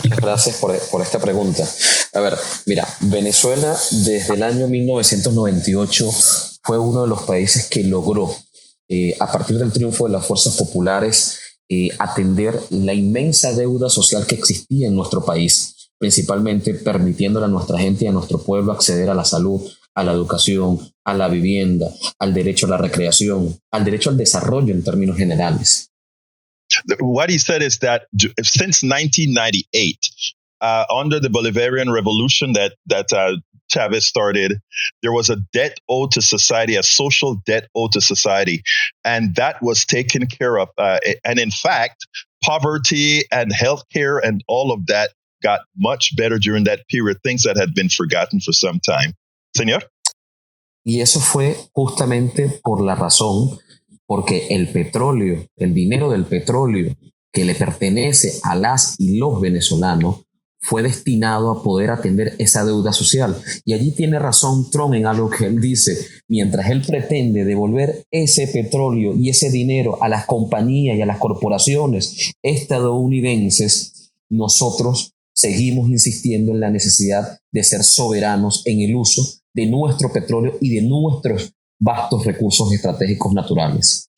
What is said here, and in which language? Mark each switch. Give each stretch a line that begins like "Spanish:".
Spanish: Gracias por esta pregunta. A ver, mira, Venezuela desde el año 1998 fue uno de los países que logró, a partir del triunfo de las fuerzas populares, atender la inmensa deuda social que existía en nuestro país, principalmente permitiéndole a nuestra gente y a nuestro pueblo acceder a la salud, a la educación, a la vivienda, al derecho a la recreación, al derecho al desarrollo en términos generales.
English: What he said is that since 1998, under the Bolivarian Revolution that Chavez started, there was a debt owed to society, a social debt owed to society, and that was taken care of. And in fact, poverty and healthcare and all of that got much better during that period, things that had been forgotten for some time.
Spanish: Señor? Y eso fue justamente por la razón, porque el petróleo, el dinero del petróleo que le pertenece a las y los venezolanos, fue destinado a poder atender esa deuda social. Y allí tiene razón Trump en algo que él dice. Mientras él pretende devolver ese petróleo y ese dinero a las compañías y a las corporaciones estadounidenses, nosotros seguimos insistiendo en la necesidad de ser soberanos en el uso de nuestro petróleo y de nuestros vastos recursos estratégicos naturales.